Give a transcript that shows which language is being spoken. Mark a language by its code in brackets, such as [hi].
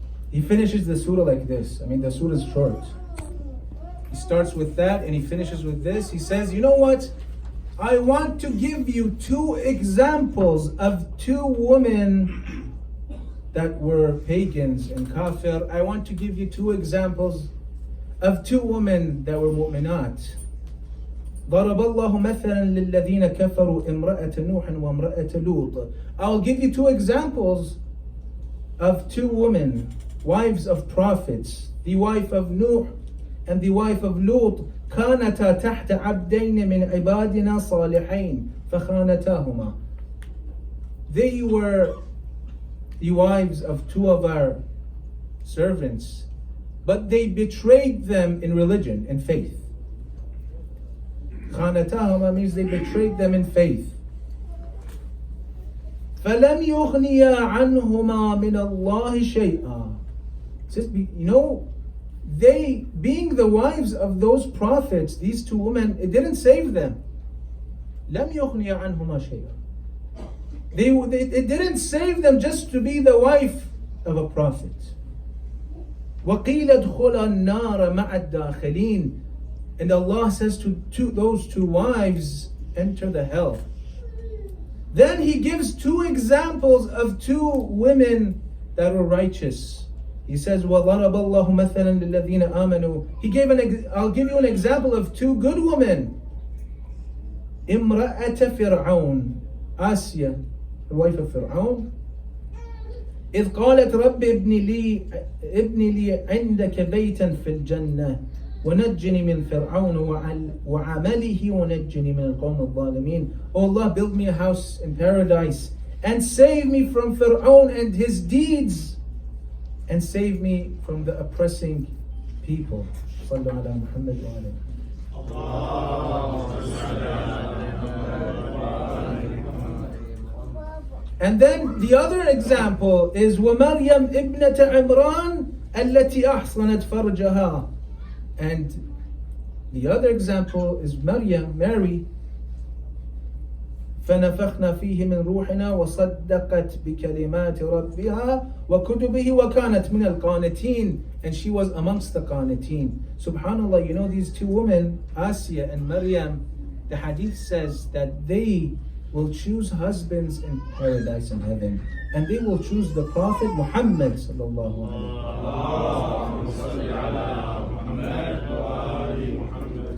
[en] He finishes the surah like this. The surah is short. He starts with that and he finishes with this. He says, you know what? I want to give you 2 examples of 2 women that were pagans and kafir. I want to give you 2 examples of 2 women that were mu'minat. [ar] ضرب الله مثلا للذين كفروا امرأة نوح وامرأة لوط. [en] I'll give you 2 examples of 2 women, wives of prophets, the wife of Nuh and the wife of Lut. [ar] كانتا تحت عبدين من عبادنا صالحين فخانتاهما. [en] They were the wives of 2 of our servants, but they betrayed them in religion and faith. خانتاهما means they betrayed them in faith. [ar] فلم يغنيا عنهما من الله شيئا. [en] Says, you know, they being the wives of those prophets, these 2 women, it didn't save them. [ar] لم يغنيا عنهما شيئا. [en] It didn't save them just to be the wife of a prophet. [ar] وقيل ادخلا النار مع الداخلين. [en] And Allah says to those 2 wives, enter the hell. Then He gives 2 examples of 2 women that were righteous. He says, [ar] وَضَرَبَ اللَّهُ مَثَلًا لِلَّذِينَ آمَنُوا. [en] I'll give you an example of 2 good women. [ar] امرأة فرعون, [en] Asya, the wife of Fir'aun. [ar] إذ قالت رب ابن لي عندك بيتا في الجنة ونجني من فرعون وعمله ونجني من القوم الظالمين. [en] Oh Allah, build me a house in paradise and save me from Fir'aun and his deeds, and save me from the oppressing people. [ar] صلوا على محمد وعلى [en] And then the other example is [ar] وَمَرْيَمْ ابْنَةَ عِمْرَانَ الَّتِي أَحْصَنَتْ فَرْجَهَا. [en] And the other example is Maryam, Mary. [ar] فَنَفَخْنَا فِيهِ مِنْ رُوحِنَا وَصَدَّقَتْ بِكَلِمَاتِ رَبِّهَا وَكُتُبِهِ وَكَانَتْ مِنَ الْقَانِتِينَ. [en] And she was amongst the qaniteen. Subhanallah, you know these 2 women, Asya and Maryam, the hadith says that they will choose husbands in paradise and heaven, and they will choose the Prophet Muhammad sallallahu alaihi wasallam.